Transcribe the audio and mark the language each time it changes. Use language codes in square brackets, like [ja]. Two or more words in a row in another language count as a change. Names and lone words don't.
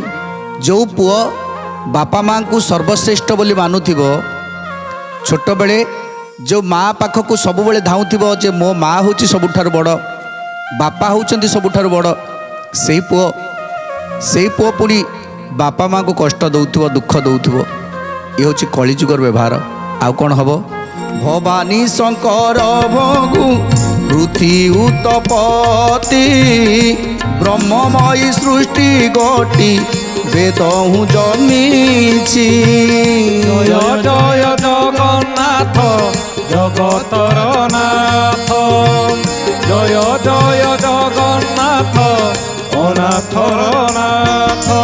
[or] ଯୋ ପୁଅ ବାପା ମାଆ କୁ ସର୍ବଶ୍ରେଷ୍ଠ ବୋଲି ମାନୁଥିବ, ଛୋଟ ବେଳେ ଯୋ ମାଆ ପାଖକୁ ସବୁ ବେଳେ ଧାଉଁଥିବ ଯେ ମୋ ମାଆ ହେଉଛି ସବୁଠାରୁ ବଡ଼, ବାପା ହେଉଛନ୍ତି ସବୁଠାରୁ ବଡ଼, ସେହି ପୁଅ ପୁଣି ବାପା ମାଆ କୁ କଷ୍ଟ ଦେଉଥିବ, ଦୁଃଖ ଦେଉଥିବ। ଏ ହେଉଛି କଳିଯୁଗର ବ୍ୟବହାର। ଆଉ କଣ ହେବ? ଭବାନୀ ଶଙ୍କର ଭଗୁ ପୃଥିବୀ ଉତ୍ପତ୍ତି, ବ୍ରହ୍ମମୟୀ ସୃଷ୍ଟି ଗୋଟି ବେଦ ହୁଁ ଜନ୍ମିଛି। ଜୟ ଜୟ ଜଗନ୍ନାଥ ଜଗତର ନାଥ, ଜୟ ଜୟ ଜଗନ୍ନାଥ ଅନାଥର ନାଥ।